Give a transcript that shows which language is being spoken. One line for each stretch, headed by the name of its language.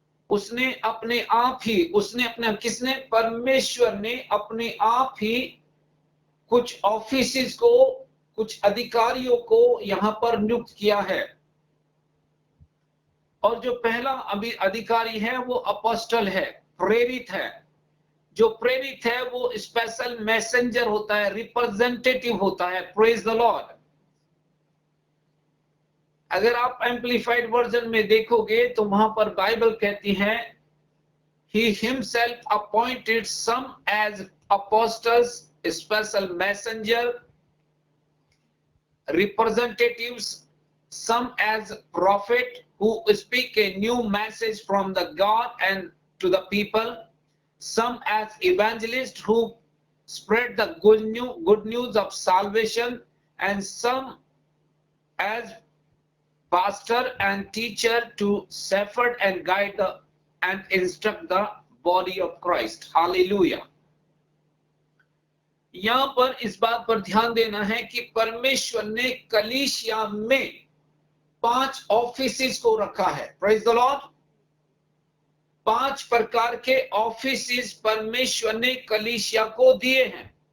Hindi: उसने अपने आप ही, उसने अपने, किसने? परमेश्वर ने अपने आप ही कुछ ऑफिसेस को, कुछ अधिकारियों को यहां पर नियुक्त किया है। और जो पहला अभी अधिकारी है वो अपोस्टल है, प्रेरित है। जो प्रेरित है वो स्पेशल मैसेंजर होता है, रिप्रेजेंटेटिव होता है।
English: Praise the Lord.
Hindi: अगर आप एम्पलीफाइड वर्जन में देखोगे तो वहां पर बाइबल कहती है
English: he himself appointed some as apostles, special messenger, representatives, some as prophet who speak a new message from the God and to the people, some as evangelists who spread the good news of salvation, and some as pastor and teacher to shepherd and guide and instruct the body of Christ. Hallelujah.
Hindi: यहां पर इस बात पर ध्यान देना है कि परमेश्वर ने कलीसिया में 5 ऑफिसेस को रखा है।
English: Praise the Lord.
Hindi: 5 प्रकार के ऑफिसेस परमेश्वर ने कलीसिया को दिए हैं।